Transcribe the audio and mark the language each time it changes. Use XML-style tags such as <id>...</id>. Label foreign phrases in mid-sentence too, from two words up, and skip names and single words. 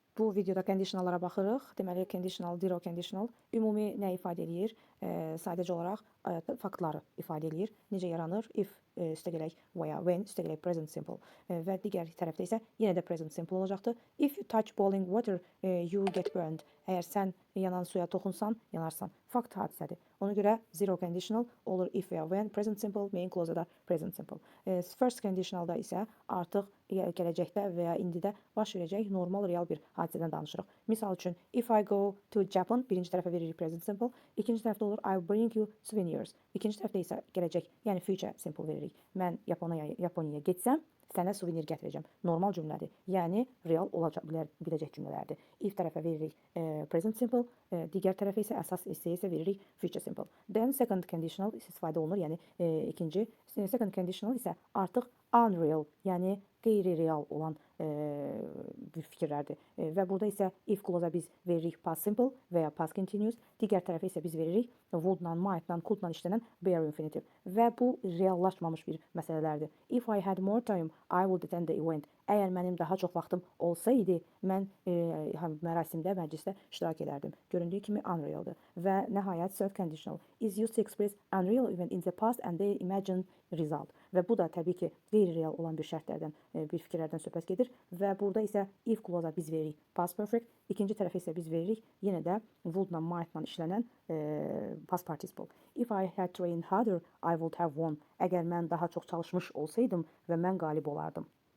<az>Bu videoda conditionallara baxırıq. Deməli, conditional,</az> <en>zero conditional</en> <az>ümumi nə ifadə edir? Sadəcə olaraq faktları ifadə edir. Necə yaranır? If üstəgələk veya when üstəgələk</az> <en>present simple</en> <az>və digər tərəfdə isə yenə də</az> <en>present simple</en> <az>olacaqdır.</az> <en>If you touch boiling water, you get burned.</en> <az>Əgər sən yanan suya toxunsan, yanarsan. Fakt hadisədir. Ona görə</az> <en>zero conditional</en> <az>olur if veya when,</az> <en>present simple, main clause-da present simple. First conditionalda</en> <az>isə artıq gələcəkdə və ya indidə baş verəcək normal real bir hadisədən danışırıq. Misal üçün,</az> <en>if I go to Japan,</en> <az>birinci tərəfə veririk</az> <en>present simple,</en> <az>ikinci tərəfdə olur</az> <en>I bring you souvenirs.</en> <az>İkinci tərəfdə isə gələcək, yəni</az> <en>future simple</en> <az>veririk. Mən Yaponiyaya getsəm, sənə suvenir gətirəcəm. Normal cümlədir. Yəni real biləcək cümlələrdir. If tərəfə veririk</az> <en>present simple,</en> <az>digər tərəfə isə əsas hissəyə isə veririk</az> <en>future simple. Then second conditional</en> <az>istifadə olunur, yəni ikinci</az> <en>second conditional</en> <az>isə artıq unreal, yəni qeyri-real olan fikirlərdir. Və burada isə</az> <en>if clause-a</en> <az>biz veririk</az> <en>past simple</en> <az>və ya</az> <en>past continuous,</en> <az>digər tərəfə isə biz veririk would-la, might-la, could-la işlənən</az> <en>bare infinitive.</en> <az>Və bu reallaşmamış bir məsələlərdir.</az> <en>If I had more time, I would attend the event.</en> <az>Əgər mənim daha çox vaxtım olsaydı, mən mərasimdə, məclisdə iştirak edərdim. Göründüyü kimi unrealdır. Və nəhayət</az> <en>third conditional is used to express unreal event in the past and the imagined result.</en> <az>Və bu da təbii ki, qeyri-real olan bir şərtlərdən, bir fikirlərdən söhbət gedir. Və burada isə</az> <en>if clause-a</en> <az>biz veririk</az> <en>past perfect,</en> <az>ikinci tərəfə isə biz veririk yenə də would-la, might-la işlənən</az> <en>past participle. If I had trained harder, I would have won.</en> <az>Əgər mən daha çox çalışmış olsaydım və mən qalib olardım.</az>